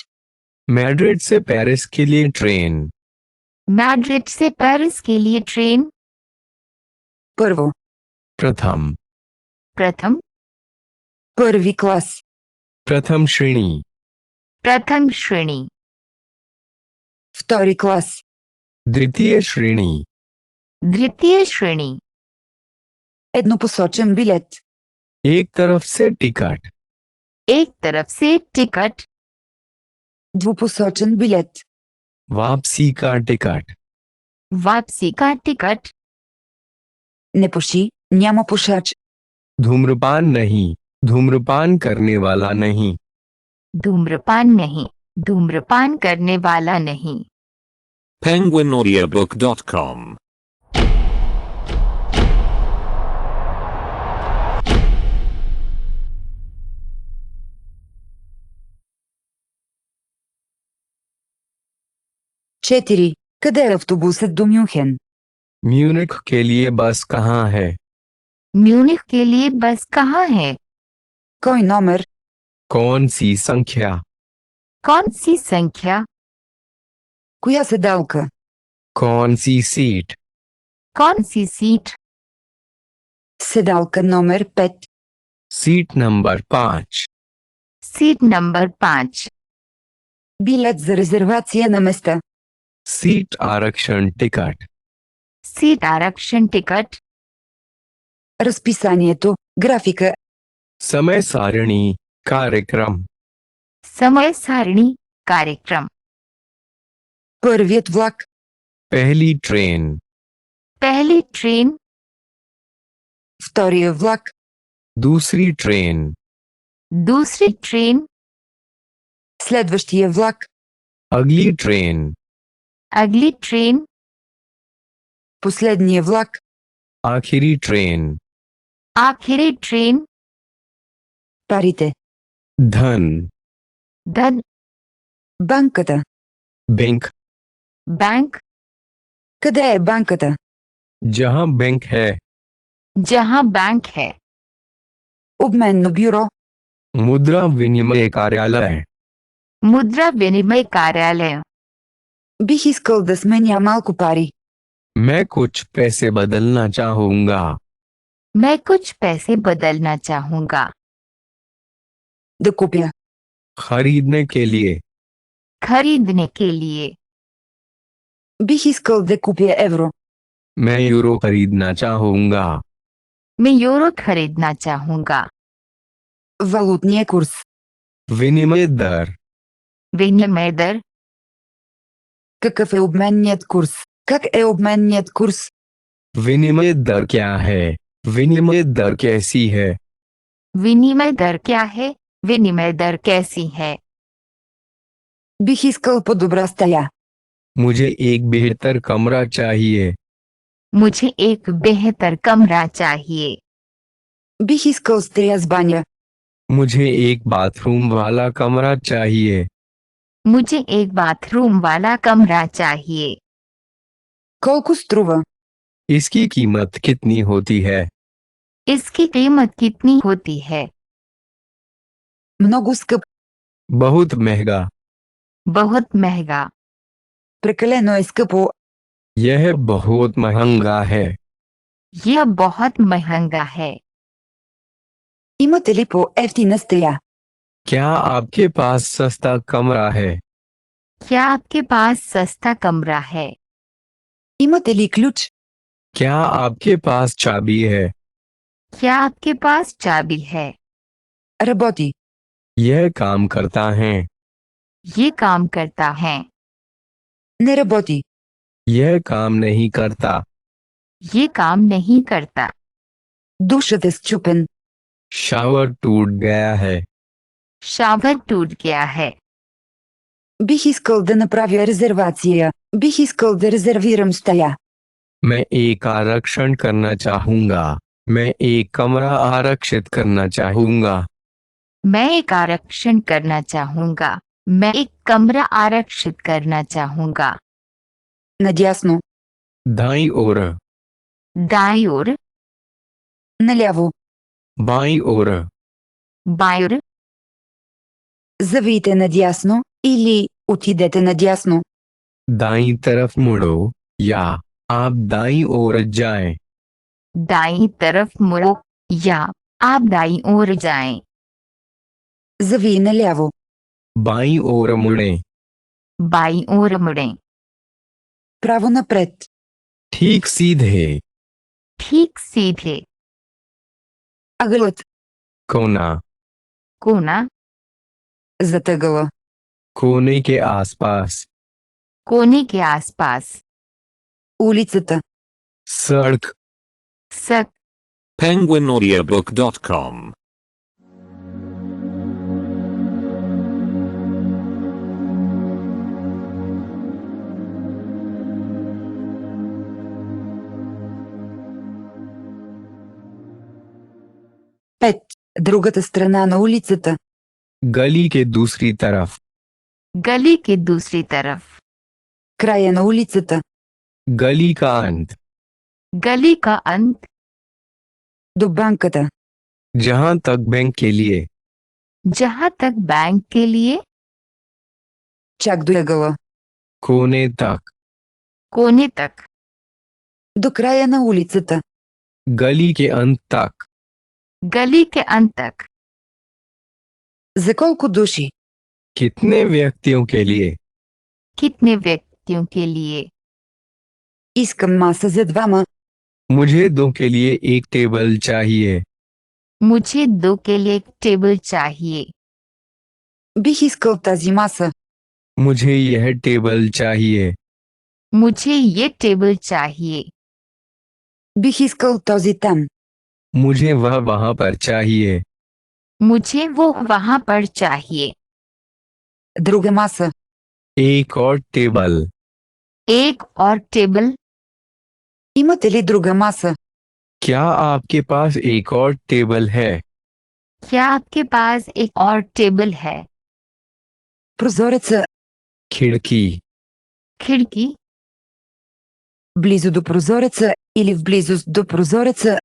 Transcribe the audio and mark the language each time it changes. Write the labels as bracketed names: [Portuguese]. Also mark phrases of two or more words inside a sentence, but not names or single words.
[Hindi] मैड्रिड से पेरिस के लिए ट्रेन। मैड्रिड से पेरिस के लिए ट्रेन। [Bulgarian] Първо. [Hindi] प्रथम। प्रथम। [Bulgarian] Първи клас. [Hindi] प्रथम श्रेणी। प्रथम श्रेणी। [Bulgarian] Втори клас. [Hindi] द्वितीय श्रेणी, द्वितीय श्रेणी, [Bulgarian] Еднопосочен билет. [Hindi] एक तरफ से टिकट, एक तरफ से टिकट, [Bulgarian] Двупосочен билет. [Hindi] वापसी का टिकट, वापसी का टिकट, [Bulgarian] Не пуши, няма пушач. [Hindi] धूम्रपान नहीं, धूम्रपान करने वाला नहीं, धूम्रपान नहीं, धूम्रपान करने वाला नहीं। penguinaudiobook.com [Bulgarian] Четири. Къде е автобусът до Мюнхен? [Hindi] म्यूनिख के लिए बस कहाँ है, म्यूनिख के लिए बस कहाँ है? [Bulgarian] Кой номер? [Hindi] कौन सी संख्या, कौन सी संख्या? [Bulgarian] Коя седалка? [Hindi] कौन सी सीट, कौन सी सीट? [Bulgarian] Седалка номер 5. [Hindi] सीट नंबर 5, सीट नंबर 5, [Bulgarian] Билет за резервация на места. [Hindi] सीट आरक्षण टिकट, सीट आरक्षण टिकट, [Bulgarian] Разписанието, графика, [Hindi] समय सारणी, कार्यक्रम, समय सारणी, कार्यक्रम, [Bulgarian] първият влак, [Hindi] पहली ट्रेन, पहली ट्रेन, [Bulgarian] втория влак, [Hindi] दूसरी ट्रेन, दूसरी ट्रेन, [Bulgarian] следващия влак, [Hindi] अगली ट्रेन, अगली ट्रेन, [Bulgarian] последния влак, [Hindi] आखिरी ट्रेन, आखिरी ट्रेन, [Bulgarian] парите, [Hindi] धन, धन, [Bulgarian] банката. [Hindi] बैंक, बैंक, [Bulgarian] Къде е банката? [Hindi] जहां बैंक है, जहां बैंक है, [Bulgarian] Обменно бюро, [Hindi] मुद्रा विनिमय कार्यालय, मुद्रा विनिमय कार्यालय, [Bulgarian] бих искал да сменя малко пари. [Hindi] मैं कुछ पैसे बदलना चाहूंगा, मैं कुछ पैसे बदलना चाहूंगा। [Bulgarian] Да купя, [Hindi] खरीदने के लिए, खरीदने के लिए, [Bulgarian] бих искал да купя евро. [Hindi] मैं यूरो खरीदना चाहूंगा, मैं यूरो खरीदना चाहूंगा। [Bulgarian] Валутния курс, [Hindi] विनिमय दर, विनिमय दर, [Bulgarian] какъв е обменният курс? Как е обменният курс? [Hindi] विनिमय दर क्या है, विनिमय दर कैसी है, विनिमय दर क्या है? विनिमय दर कैसी है? [Bulgarian] Бих искал по-добра стая. [Hindi] मुझे एक बेहतर कमरा चाहिए, मुझे एक बेहतर कमरा चाहिए। [Bulgarian] Бих искал стая с баня. [Hindi] मुझे एक बाथरूम वाला कमरा चाहिए, मुझे एक बाथरूम वाला कमरा चाहिए। [Bulgarian] Колко струва? [Hindi] इसकी कीमत कितनी होती है, इसकी कीमत कितनी होती है? [Bulgarian] Много скъп. [Hindi] बहुत महंगा, बहुत महंगा, [Bulgarian] Прекалено е скъпо. [Hindi] यह बहुत महंगा है, यह बहुत महंगा है। [Bulgarian] Имате ли по-ефтина стая? [Hindi] क्या आपके पास सस्ता कमरा है, क्या आपके पास सस्ता कमरा है? [Bulgarian] Имате ли ключ? [Hindi] क्या आपके पास चाबी है, क्या आपके पास चाबी है? [Bulgarian] Работи. [Hindi] यह काम करता है, ये काम करता है। [Bulgarian] Не работи. [Hindi] यह काम नहीं करता, ये काम नहीं करता। [Bulgarian] Душът е счупен. [Hindi] शावर टूट गया है, शावर टूट गया है। [Bulgarian] Бих искал да направя резервация. Бих искал да резервирам стая. [Hindi] मैं एक आरक्षण करना चाहूंगा, मैं एक कमरा आरक्षित करना चाहूंगा, मैं एक आरक्षण करना चाहूंगा। मैं एक कमरा आरक्षित करना चाहूंगा। [Bulgarian] Надясно. [Hindi] दाईं ओर, दाईं ओर, [Bulgarian] Наляво. [Hindi] बाईं ओर, बाईं ओर, [Bulgarian] Завийте надясно или отидете надясно. [Hindi] दाईं तरफ मुड़ो या आप दाईं ओर जाएं, दाईं तरफ मुड़ो या आप दाईं ओर जाएं। [Bulgarian] Завий наляво. [Hindi] बाईं ओर मुड़ें, बाईं ओर मुड़ें। [Bulgarian] Право напред. [Hindi] ठीक सीधे. ठीक सीधे. [Bulgarian] Ъгълът. [Hindi] कोना. कोना. [Bulgarian] Зад ъгъла. [Hindi] कोने के आसपास. कोने के आसपास. [Bulgarian] Улицата. [Hindi] सड़क. सक. penguinaudiobook.com [Bulgarian] Пет. Другата страна на улицата. [Hindi] गली के दूसरी तरफ. गली के दूसरी तरफ. [Bulgarian] Края на улицата. [Hindi] गली का अंत. गली का अंत. [Bulgarian] До банката. [Hindi] जहां तक बैंक के लिए. जहां तक बैंक के लिए. [Bulgarian] Чак до ъгъла. [Hindi] कोने तक. कोने तक. [Bulgarian] До края на улицата. [Hindi] गली के अंत तक. गली के अंत तक. [Bulgarian] За колко души? [Hindi] कितने व्यक्तियों के लिए. कितने व्यक्तियों के लिए. [Bulgarian] Искам маса за двама. [Hindi] मुझे दो के लिए एक टेबल चाहिए. मुझे दो के लिए एक टेबल चाहिए. [Bulgarian] Бих искал тази маса. [Hindi] मुझे यह टेबल चाहिए. मुझे ये टेबल चाहिए. [Bulgarian] Бих искал този там. [Hindi] मुझे वह वहां पर चाहिए. मुझे वो वहां पर चाहिए. [Bulgarian] Друга маса. [Hindi] एक और टेबल. एक और टेबल. [Bulgarian] Имате ли друга маса? [Hindi] क्या आपके पास एक और टेबल है. क्या आपके पास एक और टेबल है. [Bulgarian] Прозореца. [Hindi] खिड़की. खिड़की. [Bulgarian] Близо до прозореца или в близост до прозореца.